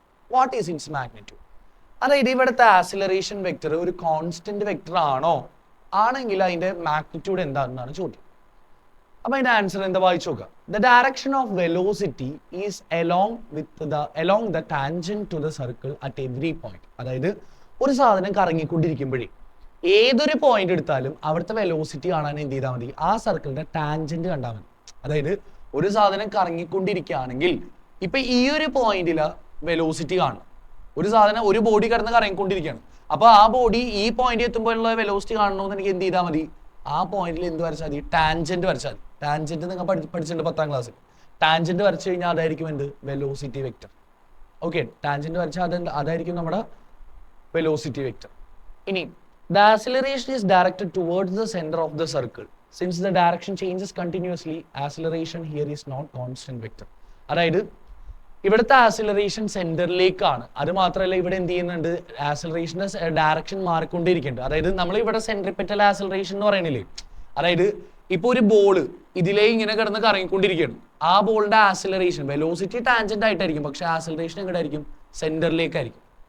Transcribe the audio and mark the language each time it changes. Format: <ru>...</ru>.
<en>What is its magnitude?</en> <ml>അതായത് ഇവിടുത്തെ acceleration vector ഒരു കോൺസ്റ്റന്റ് വെക്റ്റർ ആണോ? ആണെങ്കിൽ അതിന്റെ മാഗ്നിറ്റ്യൂഡ് എന്താണെന്നാണ് ചോദ്യം. അപ്പൊ അതിന്റെ ആൻസർ എന്താ? വായിച്ചു നോക്കുക.</ml> <en>The direction of velocity is along the tangent to the circle at every point.</en> <ml>അതായത് ഒരു സാധനം കറങ്ങിക്കൊണ്ടിരിക്കുമ്പോഴേ ഏതൊരു പോയിന്റ് എടുത്താലും അവിടുത്തെ വെലോസിറ്റി കാണാൻ എന്ത് ചെയ്താൽ മതി? ആ സർക്കിളിന്റെ ടാൻജന്റ് കണ്ടാൽ മതി. അതായത് ഒരു സാധനം കറങ്ങിക്കൊണ്ടിരിക്കുകയാണെങ്കിൽ ഇപ്പൊ ഈ ഒരു പോയിന്റില് വെലോസിറ്റി കാണണം. ഒരു ബോഡി കിടന്ന് കറങ്ങിക്കൊണ്ടിരിക്കുകയാണ്. അപ്പൊ ആ ബോഡി ഈ പോയിന്റ് എത്തുമ്പോഴുള്ള വെലോസിറ്റി കാണണമെന്ന് എനിക്ക് എന്ത് ചെയ്താൽ മതി? ആ പോയിന്റിൽ എന്ത് വരച്ചാൽ മതി? ടാൻജന്റ് വരച്ചാൽ മതി. ടാൻജന്റ് നിങ്ങൾ പഠിച്ചിട്ടുണ്ട് 10ാം ക്ലാസ്സിൽ. ടാൻജന്റ് വരച്ചു കഴിഞ്ഞാൽ അതായിരിക്കും എന്ത്? Velocity vector. ഓക്കെ, ടാൻജന്റ് വരച്ചാൽ അതായിരിക്കും നമ്മുടെ വെലോസിറ്റി വെക്റ്റർ. ഇനി</ml> <en>the acceleration is directed towards the center of the circle. Since the direction changes continuously, acceleration here is not constant vector.</en> <ml>അതായത് ഇവിടുത്തെ ആക്സിലറേഷൻ സെന്ററിലേക്കാണ്. അത് മാത്രമല്ല ഇവിടെ എന്ത് ചെയ്യുന്നുണ്ട്? ആക്സിലറേഷന്റെ ഡയറക്ഷൻ മാറിക്കൊണ്ടിരിക്കുന്നുണ്ട്. അതായത് നമ്മൾ ഇവിടെ സെൻട്രിപെറ്റൽ ആക്സിലറേഷൻ എന്ന് പറയണില്ലേ? അതായത് ഇപ്പൊ ഒരു ബോള് ഇതിലേ ഇങ്ങനെ കിടന്ന് കറങ്ങിക്കൊണ്ടിരിക്കുകയാണ്. ആ ബോളിന്റെ ആക്സിലറേഷൻ വെലോസിറ്റി ടാൻജന്റ് ആയിട്ടായിരിക്കും, പക്ഷെ ആക്സിലറേഷൻ എങ്ങോട്ടായിരിക്കും? സെന്ററിലേക്കായിരിക്കും.</ml>